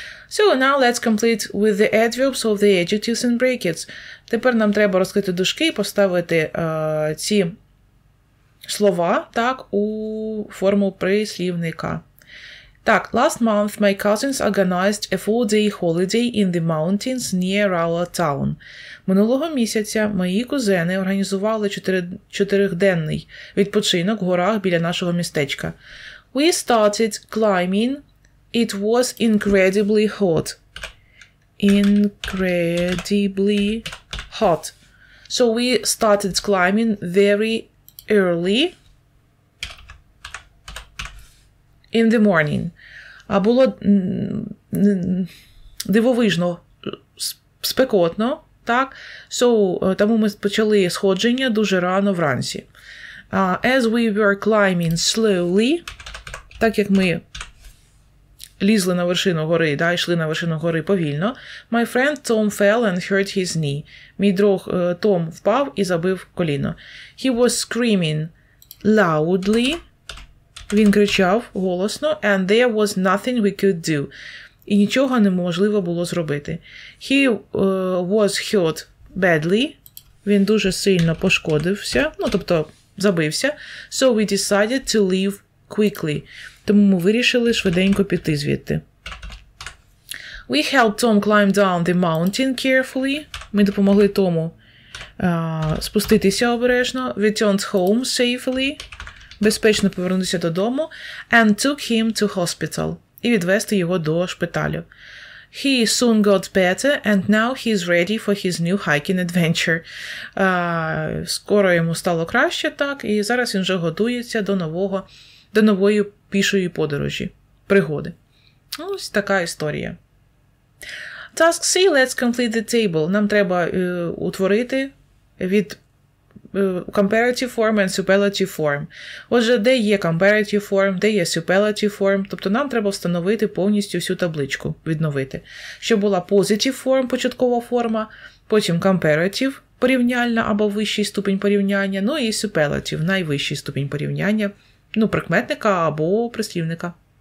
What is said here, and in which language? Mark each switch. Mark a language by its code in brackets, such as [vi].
[en] So now let's complete with the adverbs of the adjectives and brackets. [uk] Тепер нам треба розкрити дужки і поставити ці слова, так, у форму прислівника. [en] Так, last month my cousins organized a 4-day holiday in the mountains near our town. [uk] Минулого місяця мої кузени організували 4-денний відпочинок в горах біля нашого містечка. [en] We started climbing. It was incredibly hot. Incredibly hot. So we started climbing very early in the morning. [uk] А було дивовижно спекотно, так? So, тому ми почали сходження дуже рано вранці. [en] As we were climbing slowly, [uk] так як ми лізли на вершину гори, да, йшли на вершину гори повільно, [en] my friend Tom fell and hurt his knee. [uk] Мій друг Том впав і забив коліно. [en] He was screaming loudly. [uk] Він кричав голосно, [en] and there was nothing we could do. [uk] І нічого неможливо було зробити. [en] He was hurt badly. [uk] Він дуже сильно пошкодився, ну, тобто забився. [en] So we decided to leave quickly. [uk] Тому ми вирішили швиденько піти звідти. [en] We helped Tom climb down the mountain carefully. [uk] Ми допомогли Тому спуститися обережно. [en] Returned home safely. [uk] Безпечно повернутися додому. [en] And took him to hospital. [uk] І відвести його до шпиталю. [en] He soon got better and now he's ready for his new hiking adventure. [uk] Скоро йому стало краще, так, і зараз він вже готується до нової пішої подорожі, пригоди. Ось така історія. [en] Task C, let's complete the table. [uk] Нам треба утворити від [en] comparative form and superlative form. [uk] Отже, де є comparative form, де є superlative form, тобто нам треба встановити повністю всю табличку, відновити. Щоб була positive form, початкова форма, потім comparative, порівняльна або вищий ступінь порівняння, ну і superlative, найвищий ступінь порівняння, ну, прикметника або прислівника.